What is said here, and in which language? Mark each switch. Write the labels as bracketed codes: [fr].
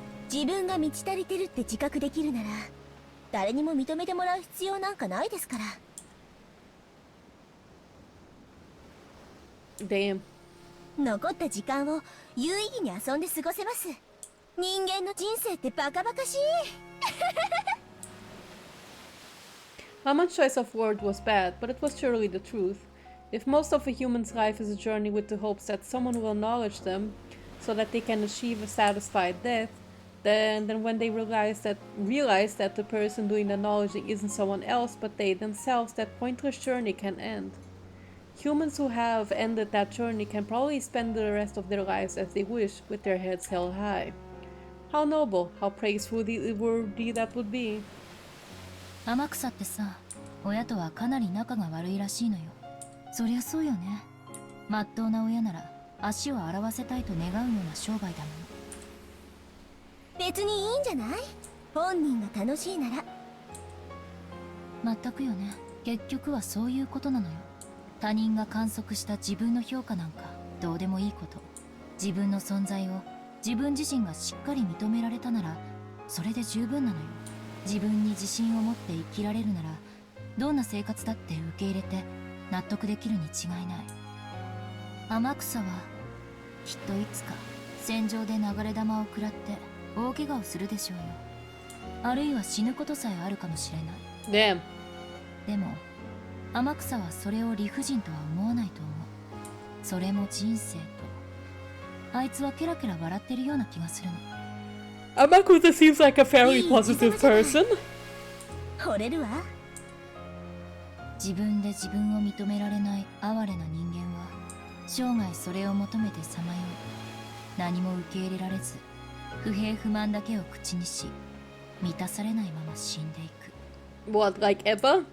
[ja] 自分が満ち足りてるって自覚できるなら誰にも認めてもらう必要なんかないですから。 [en] Damn. [ja] 残った時間を有意義に遊んで過ごせます。人間の人生ってバカバカしい。 [en] Haman's choice of word was bad, but it was surely the truth. If most of a human's life is a journey with the hopes that someone will acknowledge them, so that they can achieve a satisfied death, then when they realize that the person doing the acknowledging isn't someone else but they themselves, that pointless journey can end. Humans who have ended that journey can probably spend the rest of their lives as they wish, with their heads held high. How noble, how praiseworthy that would be. [ja] 天草ってさ、親とはかなり仲が悪いらしいのよ。そりゃそうよね。まっとうな親なら足を洗わせたいと願うような商売だもの。別にいいんじゃない？本人が楽しいなら。まったくよね。結局はそういうことなのよ。他人が観測した自分の評価なんかどうでもいいこと。自分の存在を自分自身がしっかり認められたならそれで十分なのよ。自分に自信を持って生きられるならどんな生活だって受け入れて納得できるに違いない。天草はきっといつか戦場で流れ弾を食らって大怪我をするでしょうよ。あるいは死ぬことさえあるかもしれない。 [en] Damn. [ja] でも天草はそれを理不尽とは思わないと思う。それも人生と。あいつはケラケラ笑ってるような気がするの。 [en] Amakusa seems like a fairly positive person. [ja] 惚れるわ。自分で自分を認められない哀れな人間は生涯それを求めてさまよい、何も受け入れられず不平不満だけを口にし満たされないまま死んでいく。 [en] What, like Eva?